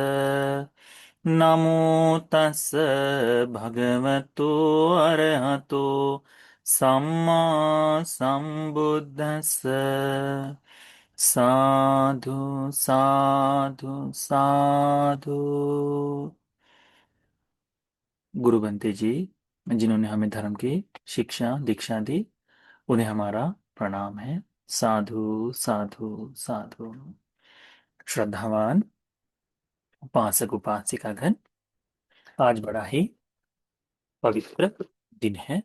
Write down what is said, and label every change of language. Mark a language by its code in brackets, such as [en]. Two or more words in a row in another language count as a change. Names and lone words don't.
[pi] नमो तस् भगवतो अरहतो सम्मा संबुद्धस्स। साधु साधु साधु। [hi] गुरु बनते जी, जिन्होंने हमें धर्म की शिक्षा दीक्षा दी, उन्हें हमारा प्रणाम है। [pi] साधु साधु साधु। [hi] श्रद्धावान उपासक उपासिकागण, आज बड़ा ही पवित्र दिन है।